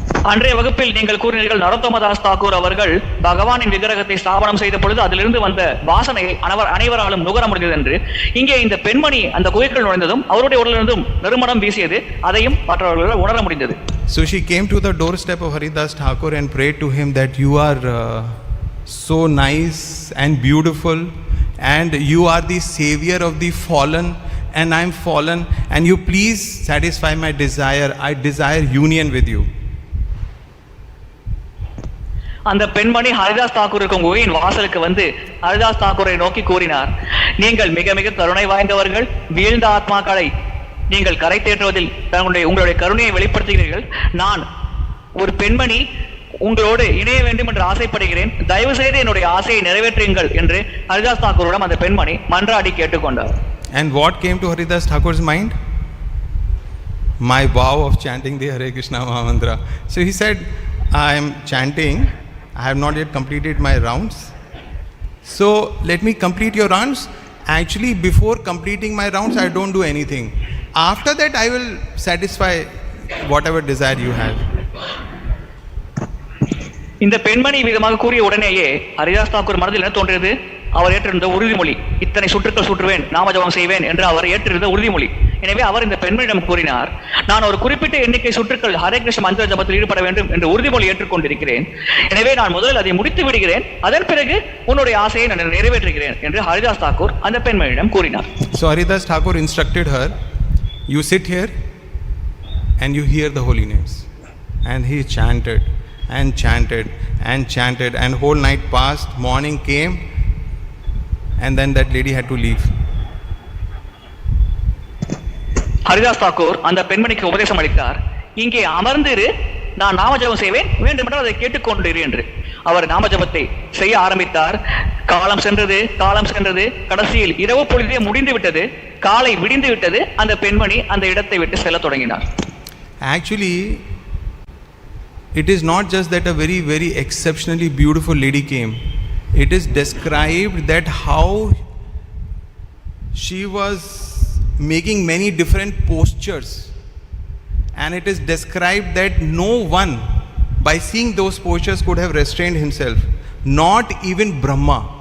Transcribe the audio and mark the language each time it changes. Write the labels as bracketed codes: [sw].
[ta] அன்றைய வகுப்பில் நீங்கள் கூறினீர்கள் நரோத்தமதாஸ் தாக்கூர் அவர்கள் பகவானின் விக்கிரகத்தை ஸ்தாபனம் செய்த பொழுது அதிலிருந்து வந்த வாசனையை அனைவராலும் நுகர முடிந்தது என்று. இங்கே இந்த பெண்மணி அந்த குகைக்குள் நுழைந்ததும் அவருடைய உடலிலிருந்தும் நறுமணம் வீசியது. அதையும் மற்றவர்களால் உணர முடிந்தது. [en] So she came to the doorstep of Haridas Thakur and prayed to him that you are so nice and beautiful, and you are the savior of the fallen, and I am fallen, and you please satisfy my desire. I desire union with you. [ta] அந்த பெண்மணி ஹரிதாஸ் தாக்கூர் இருக்கும் குகையின் வாசலுக்கு வந்து ஹரிதாஸ் தாக்கூரை நோக்கி கூறினார், நீங்கள் மிக மிக கருணை வாய்ந்தவர்கள், வீழ்ந்த ஆத்மாக்களை நீங்கள் கரை தேற்றுவதில் உங்களுடைய கருணையை வெளிப்படுத்துகிறீர்கள். நான் ஒரு பெண்மணி உங்களோடு இணைய வேண்டும் என்று ஆசைப்படுகிறேன், தயவு செய்து என்னுடைய ஆசையை நிறைவேற்றுங்கள் என்று ஹரிதாஸ் தாக்கூரிடம் அந்த பெண்மணி மன்றாடி கேட்டுக்கொண்டார். [en] And what came to Haridas Thakur's mind? My vow of chanting the Hare Krishna Mahamantra. So he said, I am chanting, I have not yet completed my rounds. So let me complete your rounds. Actually, before completing my rounds, I don't do anything. After that, I will satisfy whatever desire you have. [ta] இந்த பெண்மணி விதமாக கூறிய உடனேயே ஹரிதாஸ் தாக்கூர் மனதில் என்ன தோன்றியது? அவர் ஏற்றிருந்த உறுதிமொழி, இத்தனை சுற்றுக்கள் சுற்றுவேன், நாமஜபம் செய்வேன் என்று அவர் ஏற்றிருந்த உறுதிமொழி. எனவே அவர் இந்த பெண்மணியிடம் கூறினார், நான் ஒரு குறிப்பிட்ட எண்ணிக்கை சுற்றுக்கள் ஹரே கிருஷ்ண மந்திர ஜபத்தில் ஈடுபட வேண்டும் என்று உறுதிமொழி ஏற்றுக்கொண்டிருக்கிறேன். எனவே நான் முதலில் அதை முடித்து விடுகிறேன், அதன் பிறகு உன்னுடைய ஆசையை நான் நிறைவேற்றுகிறேன் என்று ஹரிதாஸ் தாக்கூர் அந்த பெண்மணியிடம் கூறினார். [en] So Haridas Thakur instructed her, you sit here and you hear the holy names. And he chanted and chanted and chanted, and whole night passed, morning came, and then that lady had to leave. [ta] Haridas Thakur அந்த பெண்மணிக்கு உபதேசம் அளித்தார், இங்கே அமர்ந்திரு, நான் நாமஜபம் செய்வேன், வேண்டுமென்றால் அதை கேட்டுக்கொண்டிரு என்று. அவர் நாமஜபத்தை செய்ய ஆரம்பித்தார். காலம் சென்றது, கடைசியில் இரவு பொழுதே முடிந்து விட்டது, காலை விடிந்து விட்டது. அந்த பெண்மணி அந்த இடத்தை விட்டு செல்ல தொடங்கினார். [en] Actually, it is not just that a very, very exceptionally beautiful lady came. It is described that how she was making many different postures, and it is described that no one by seeing those postures could have restrained himself, not even Brahma.